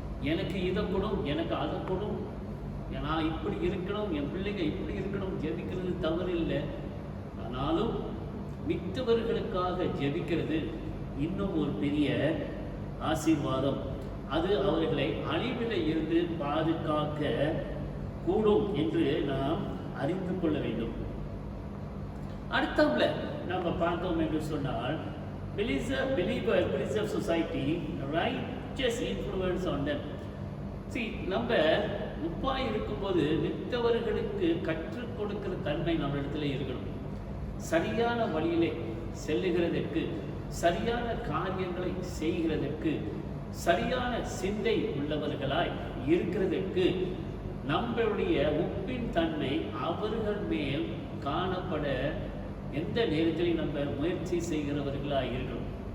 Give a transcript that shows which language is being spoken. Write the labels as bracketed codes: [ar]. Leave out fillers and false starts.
[ta] எனக்கு இதை கொடும், எனக்கு அதை கொடும், நான் இப்படி இருக்கணும், என் பிள்ளைங்க இப்படி இருக்கணும், ஜெபிக்கிறது தவறு இல்லை. ஆனாலும் மித்தவர்களுக்காக ஜெபிக்கிறது இன்னும் ஒரு பெரிய ஆசீர்வாதம். அது அவர்களை அழிவில் இருந்து பாதுகாக்க கூடும் என்று நாம் அறிந்து கொள்ள வேண்டும். அடுத்தவங்கள நம்ம பார்த்தோம் என்று சொன்னால், [en] believer preserve society, righteous influence on them. [ta] நம்ம உப்பாய் இருக்கும்போது மித்தவர்களுக்கு கற்றுக் கொடுக்கிற தன்மை நம்ம இடத்துல இருக்கணும். சரியான வழியிலே செல்லுகிறதற்கு, சரியான காரியங்களை செய்கிறதற்கு, சரியான சிந்தை உள்ளவர்களாய் இருக்கிறதற்கு நம்மளுடைய உப்பின் தன்மை அவர்கள் மேல் காணப்பட எந்த நேரத்திலையும் நம்ம முயற்சி செய்கிறவர்களாக இருக்கணும்.